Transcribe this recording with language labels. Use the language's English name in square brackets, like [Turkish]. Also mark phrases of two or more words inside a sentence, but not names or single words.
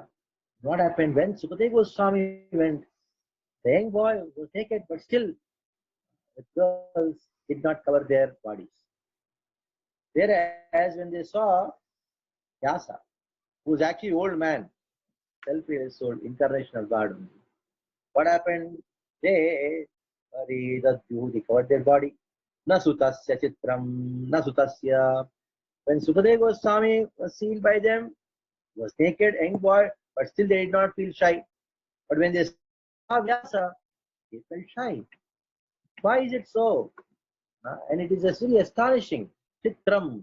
[English] What happened when Sukadeva Goswami went? The young boy was naked, but still the girls did not cover their bodies. Whereas when they saw Vyasa, who was actually old man, self-realized soul, incarnation of God, what happened? They covered their body. [Sanskrit] न सुतस्य चित्रम्, न सुतस्य. [English] When Sukadeva Goswami was seen by them, he was naked, young boy, but still they did not feel shy. But when they saw Vyasa, they felt shy. Why is it so? And it is very astonishing. Chitram.